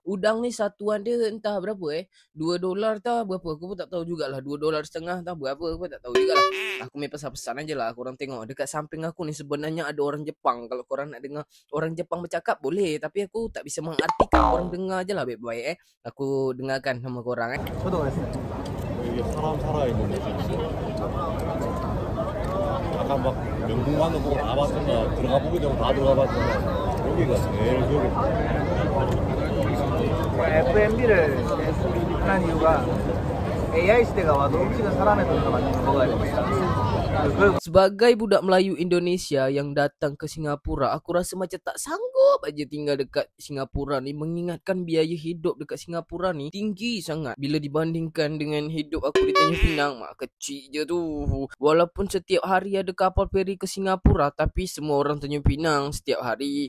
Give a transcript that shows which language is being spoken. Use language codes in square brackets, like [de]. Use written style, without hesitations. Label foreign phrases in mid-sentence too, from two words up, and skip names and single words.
[ms] Udang ni satuan dia entah berapa $2 tau berapa. Aku pun tak tahu jugalah. $2.50 tau berapa. Aku pun tak tahu jugalah. Aku main pesan-pesan aje lah. Korang tengok. Dekat samping aku ni sebenarnya ada orang Jepang. Kalau korang nak dengar orang Jepang bercakap boleh. Tapi aku tak bisa mengartikan. Korang dengar je lah baik-baik Aku dengarkan sama korang [ko] 이게 사람 살아있는 데서 아까 막 명동관도 보고 다 봤잖아. 들어가 보기 전에 다 들어가 봤잖아. 여기가 제일 기억에 FMB를 한 이유가 AI 시대가 와도 음식은 사람의 손으로 만든 거 먹어야 됩니다. [ms] Sebagai budak Melayu Indonesia yang datang ke Singapura, aku rasa macam tak sanggup aja tinggal dekat Singapura ni. Mengingatkan biaya hidup dekat Singapura ni tinggi sangat bila dibandingkan dengan hidup aku di Tanjung Pinang. Kecil je tu. Walaupun setiap hari ada kapal feri ke Singapura, tapi semua orang Tanjung Pinang setiap hari.